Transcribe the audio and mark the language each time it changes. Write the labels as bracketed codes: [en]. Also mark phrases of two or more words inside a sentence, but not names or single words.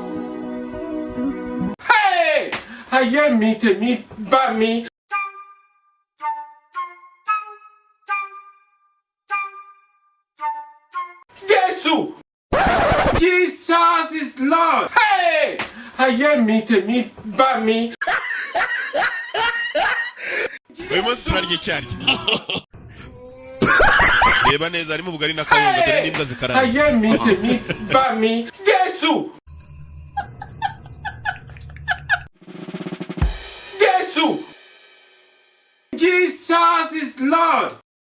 [yo] Hey! Ayé mi tèmi bá mi. Jésù! [en] Jesus is Lord! Hey! [yo] Ayé mi tèmi bá mi. [rw] uyu munsi turarya icyarya reba neza harimo ubugari n'akawunga dore n'imbwa zikaranze [yo] Ayé mi tèmi bá mi. Jésù! Jésù! [en] Jesus is Lord!